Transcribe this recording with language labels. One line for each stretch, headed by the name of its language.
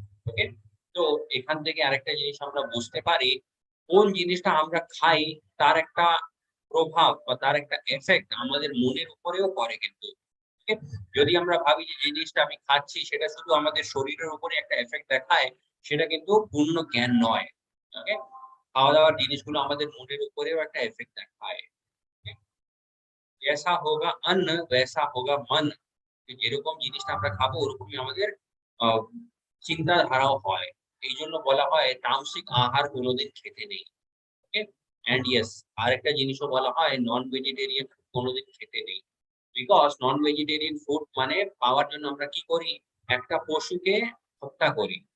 Bangla: ওকে, তো এখান থেকে আরেকটা জিনিস আমরা বুঝতে পারি, কোন জিনিসটা আমরা খাই তার একটা প্রভাব বা তার একটা এফেক্ট আমাদের মনের উপরেও পড়ে কিন্তু। Okay? যদি আমরা ভাবি যে জিনিসটা আমি খাচ্ছি সেটা শুধু আমাদের শরীরের উপরে একটা এফেক্ট দেখায়, সেটা কিন্তু পূর্ণ জ্ঞান নয়। ওকে, খাওয়া দাওয়ার জিনিসগুলো আমাদের মনের উপরেও একটা এফেক্ট দেখায়।
Hindi: जैसा होगा अन्न वैसा होगा मन।
Bangla: যেরকম জিনিসটা আমরা খাবো ওরকমই আমাদের আহ, চিন্তাধারাও হয়। এই জন্য বলা হয় তামসিক আহার কোনোদিন খেতে নেই। ওকে, এন্ড ইয়েস, আরেকটা জিনিসও বলা হয় নন ভেজিটেরিয়ান কোনোদিন খেতে নেই। বিকজ নন ভেজিটেরিয়ান ফুড মানে পাওয়ার জন্য আমরা কি করি, একটা পশুকে হত্যা করি।